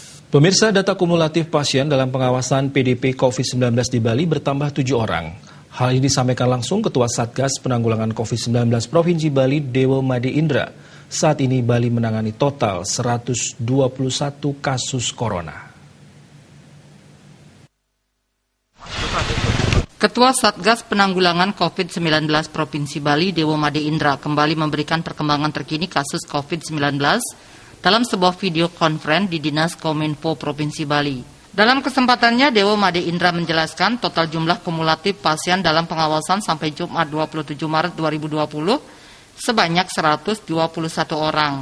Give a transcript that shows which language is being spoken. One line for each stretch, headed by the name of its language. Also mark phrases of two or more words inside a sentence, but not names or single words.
Indonesian: Pemirsa, data kumulatif pasien dalam pengawasan PDP COVID-19 di Bali bertambah 7 orang. Hal ini disampaikan langsung Ketua Satgas Penanggulangan COVID-19 Provinsi Bali, Dewo Made Indra. Saat ini Bali menangani total 121 kasus corona. Ketua Satgas Penanggulangan COVID-19 Provinsi Bali, Dewo Made Indra, kembali memberikan perkembangan terkini kasus COVID-19 dalam sebuah
English: video conference
Indonesian: di Dinas Kominfo Provinsi Bali. Dalam kesempatannya, Dewo Made Indra menjelaskan total jumlah kumulatif pasien dalam pengawasan sampai Jumat 27 Maret 2020 sebanyak 121 orang.